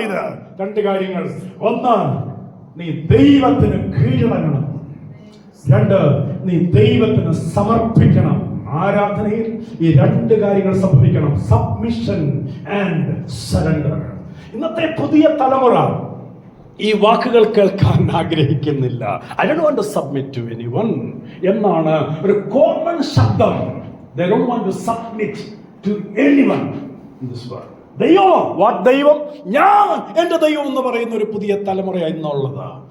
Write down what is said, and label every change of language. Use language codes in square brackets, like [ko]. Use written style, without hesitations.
[ml] ഇത് 2 കാര്യങ്ങൾ. 1, നീ ദൈവത്തിന് കീഴടങ്ങണം. 2, നീ ദൈവത്തിന് സമർപ്പിക്കണം. ആരാധനയിൽ ഈ 2 കാര്യങ്ങൾ സംഭവിക്കണം. Submission and surrender. ഇന്നത്തെ പുതിയ തലമുറ ഈ വാക്കുകൾ കേൾക്കാൻ ആഗ്രഹിക്കുന്നില്ല. [en] I don't want to submit to anyone [ml] എന്നാണ് ഒരു കോമൺ ശബ്ദം. [en] They don't want to submit to anyone in this world. [ml] ദൈവം, ഞാൻ എന്റെ ദൈവം എന്ന് പറയുന്ന ഒരു പുതിയ തലമുറയാണ് ഇന്നുള്ളത്.